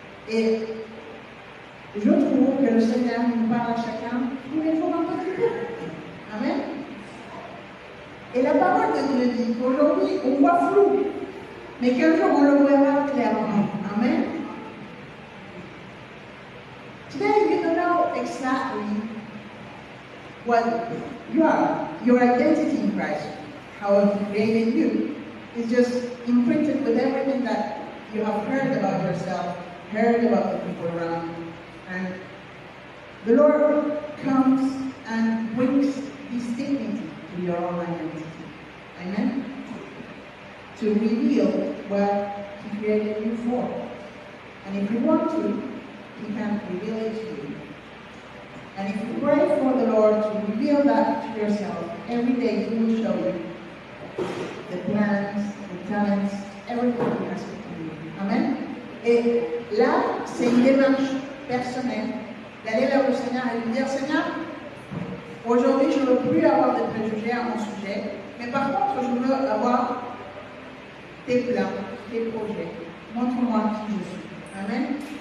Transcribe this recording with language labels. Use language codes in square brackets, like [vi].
[fr] Et je trouve que le Seigneur nous parle à chacun tous les jours un petit peu. Amen. Et la parole de Dieu dit qu'aujourd'hui, on voit flou, mais qu'un jour, on le verra clairement. Amen. [en] Today, you don't know exactly what you are, your identity in Christ, how He created you. It's just imprinted with everything that you have heard about yourself, heard about the people around you. And the Lord comes and brings this dignity to your own identity. Amen? To reveal what He created you for. And if you want to, He can reveal it to you. And if you pray for the Lord to reveal that to yourself, every day He will show you the plans, the talents, everything He has put in you. Amen? [fr] Et là, c'est une démarche personnelle d'aller vers le Seigneur et lui dire, Seigneur, aujourd'hui je ne veux plus avoir de préjugés à mon sujet, mais par contre je veux avoir tes plans, tes projets. Montre-moi qui je suis. Amen?